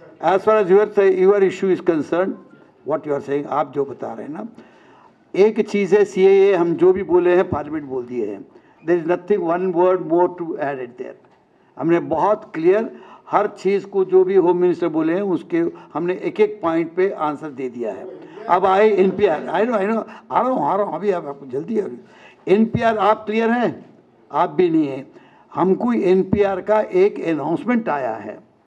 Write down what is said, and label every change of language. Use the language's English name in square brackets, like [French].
[English] As far as your issue is concerned, what you are saying, [Hindi] आप जो बता रहे हैं ना, एक चीज़ है CAA, हम जो भी बोले हैं पार्लियामेंट बोल दिए हैं. [English] There is nothing one word more to add it there. [Hindi] हमने बहुत क्लियर हर चीज़ को जो भी होम मिनिस्टर बोले हैं उसके हमने एक एक पॉइंट पे आंसर दे दिया है. अब आए NPR, आई नो आ रहा हूँ अभी आपको जल्दी है. NPR आप क्लियर हैं? आप भी नहीं हैं. हमको NPR का एक अनाउंसमेंट आया है.